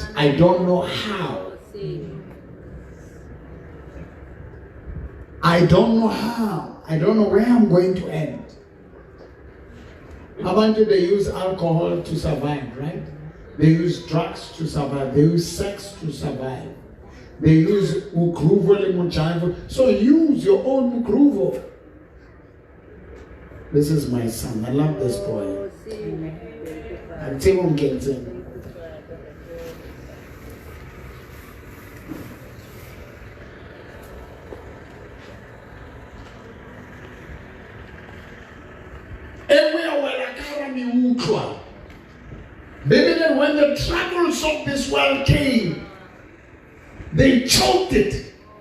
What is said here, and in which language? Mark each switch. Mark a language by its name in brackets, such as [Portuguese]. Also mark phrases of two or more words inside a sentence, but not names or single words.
[English] I don't know how. I don't know how. I don't know where I'm going to end. How about they use alcohol to survive, right? They use drugs to survive. They use sex to survive. They use mukruvo le muchavo. So use your own mukruvo. This is my son. I love this boy. I'm Timon Kenton. Baby, when the troubles of this world came, they choked it.